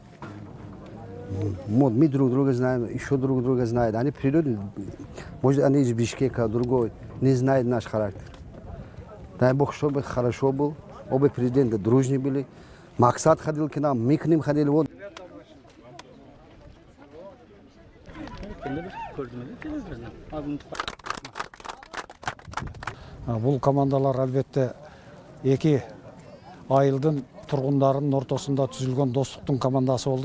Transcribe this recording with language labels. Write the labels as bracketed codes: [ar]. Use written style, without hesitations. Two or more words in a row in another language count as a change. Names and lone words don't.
[ru] Вот мы друг друга знаем, еще друг друга знают. Они придут, может они из Бишкека, другой, не знают наш характер. Дай Бог, чтобы хорошо был, оба президента дружные были. Максат ходил к нам, мы к ним ходили. Вот. [ky] Бул командалар албетте эки айылдын тургундарынын ортосунда түзүлгөн достуктун командасы болду.